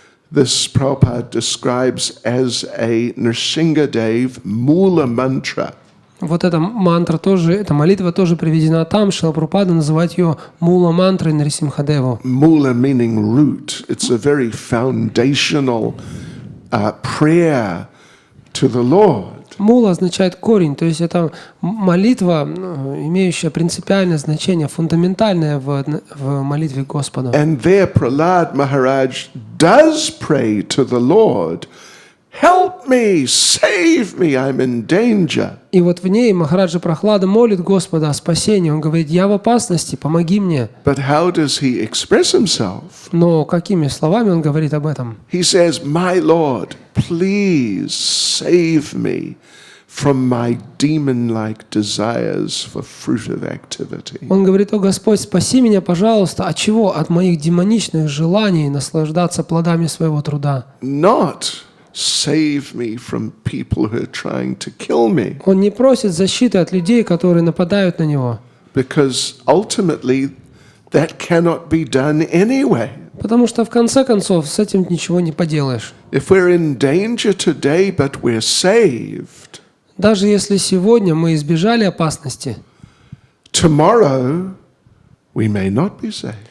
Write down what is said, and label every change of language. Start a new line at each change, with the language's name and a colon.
English: This Prabhupada describes as a Nrsingadev Mula Mantra.
Russian: Вот эта мантра тоже, эта молитва тоже приведена там. Шрила Прабхупада называет ее мула мантрой Нрисимхадеву.
English: Mula meaning root. It's a very foundational prayer to the Lord.
Russian: Мула означает корень, то есть это молитва, имеющая принципиальное значение, фундаментальное в молитве Господу.
English: And there Prahlad Maharaj does pray to the Lord, help me, save me, I'm in danger.
Russian: И вот в ней Махараджа Прахлада молит Господа о спасении. Он говорит: я в опасности, помоги мне.
English: But how does he express himself?
Russian: Но какими словами он говорит об этом?
English: He says, my Lord, please save me from my demon-like desires for fruitive activity.
Russian: Он говорит: о Господь, спаси меня, пожалуйста. От чего? От моих демоничных желаний наслаждаться плодами своего труда.
English: Not save me from people who are trying to kill me.
Russian: Он не просит защиты от людей, которые нападают на него.
English: Because ultimately that cannot be done anyway.
Russian: Потому что в конце концов с этим ничего не поделаешь.
English: If we're in danger today, but we're saved,
Russian: Даже если сегодня мы избежали опасности,
English: tomorrow we may not be saved.